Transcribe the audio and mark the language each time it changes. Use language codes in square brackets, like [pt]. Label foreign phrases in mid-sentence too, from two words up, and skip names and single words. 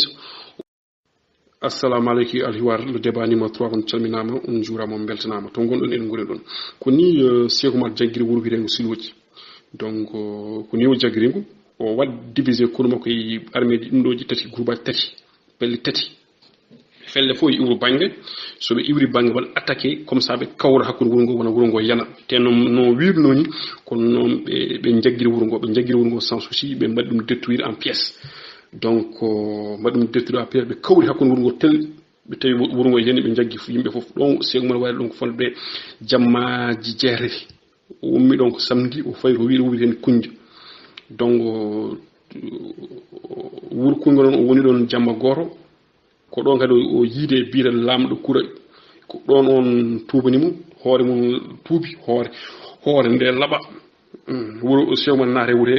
[ff] Assalamu aleykum alhiwar [fr] le débat numéro [ff] 3 on calminama on juurama on beltanama to gonɗon en goni ɗon ko ni Cheikh Oumar jaggiri wuro wirengo Silwoji donc ko ni o jaggiringo o wad divisé kono makko e armée ɗum ɗoji tati groupe tati belli tati felle fo iwru bange so ɓe iwri bange won [fr] attaqué comme ça [ff] ɓe kawra hakkude wuro ngo wona wuro ngo yana te no wirnoni kono noon ɓe jaggiri wuro ngo [fr] sans souci [ff] ɓe mbaɗi ɗum [fr] détruire en pièces [ff] donc mbaɗi ɗum [fr] détruire en pièces [ff] ɓe kawri hakkude wuro ngo tel ɓe tawi wuro ngo yani ɓe jaggi yimɓe fof ɗon Cheikh Oumar waɗi ɗon ko fonde jammaji jeetati o ummi ɗon ko samedi o fayi ko wiide hen kunja donc wuro kunga noon o woni ɗon jamma goto ko ɗon kadi o yiide biire lamɗo kura ko ɗon on tubanimo hoore mum tuubi hoore nde laɓa wuro Cheikh Oumar naate wure